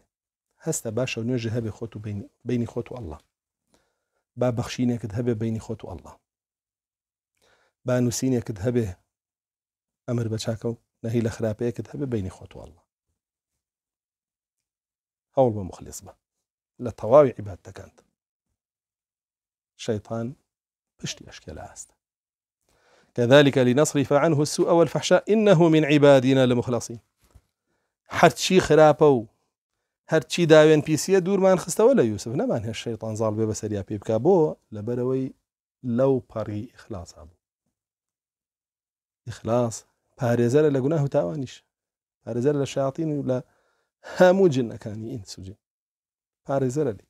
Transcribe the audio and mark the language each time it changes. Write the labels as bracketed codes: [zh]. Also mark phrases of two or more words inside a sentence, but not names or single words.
[ckb] هەستە باشە نوێژی هەبێ خۆت و بینی خۆت و ئەڵڵا، با بەخشینێکت هەبێ بینی خۆت و ئەڵڵا، با نووسینێکت هەبێ ئەمر بە چاکە و نەهی لە خراپەیەکت هەبێ بینی خۆت و ئەڵڵا. هەوڵ بە مخلص بە لە تەواوی عیبادەتەکانت. شەیطان پشتی ئەشکێ لە ئاستە. [ar] كذلك لنصرف عنه السوء والفحشاء إنه من عبادنا المخلصين. [ckb] هەرچی خراپە و هەرچی داوێن پیسیە دوورمان خستەوە لە یوسف، نەمان هێش شەیطان زاڵ بێ بەسەریا پێ بکا، بۆ لەبەرەوەی لەو پەڕی ئیخلاصا بوو. ئیخلاص پارێزەرە لە گوناه و تاوانیش، پارێزەرە لە شەیاطین و لە هەموو جنەکانی ئینس و جن، پارێزەرە لێ.